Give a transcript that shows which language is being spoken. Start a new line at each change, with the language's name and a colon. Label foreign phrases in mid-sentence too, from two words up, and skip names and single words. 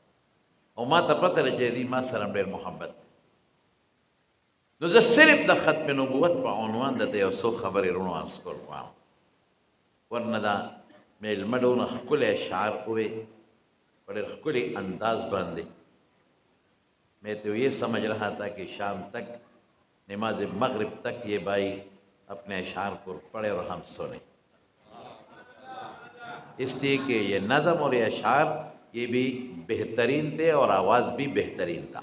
Pashto: او ما ته پته ده چې دوی ما سره ډېر محبت دی. نو زه صرف د ختم نبوت په عنوان درته یو څو خبرې رونو عرض کول غواړم. ورنه دا میلمه ډونه ښکلی اشعار ووې په ډېر ښکلي انداز باندې.
Urdu: میں تو یہ سمجھ رہا تھا کہ شام تک نماز مغرب تک یہ بھائی اپنے اشعار کو پڑھے اور ہم سنیں، اس لیے کہ یہ نظم اور یہ اشعار یہ بھی بہترین تھے اور آواز بھی بہترین تھا.